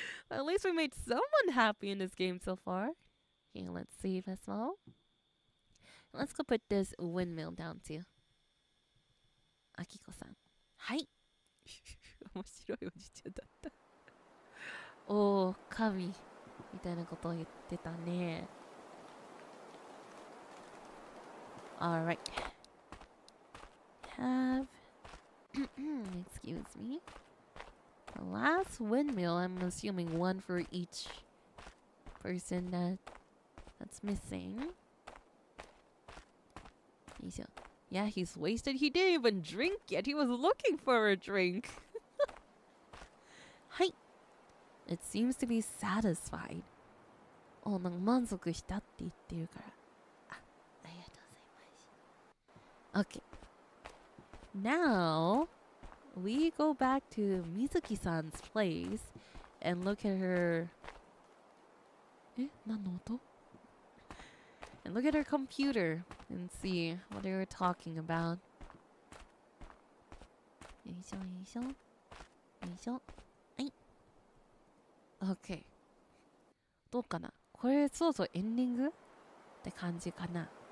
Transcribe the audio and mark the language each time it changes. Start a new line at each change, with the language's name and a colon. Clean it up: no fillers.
English: At least we made someone happy in this game so far. Okay, let's save as well. Let's go put this windmill down too.
Japanese: Akiko-san. はい。面白いおじちゃんだった。おー、神みたいなことを言ってたね。
English: Alright. Have excuse me. The last windmill, I'm assuming one for each person that's missing. Yeah, he's wasted. He didn't even drink yet. He was looking for a drink. Hi. It seems to be satisfied.
Japanese: Oh, なんか満足したって言ってるから。ありがとうございます。Okay.
English: Now, we go back to Mizuki-san's place and look at her...
Japanese: 何の音?
English: And look at her computer and see what they were talking about.
Japanese: よいしょよいしょ。よいしょ。はい。OK。 どうかな？これそうそうエンディングって感じかな。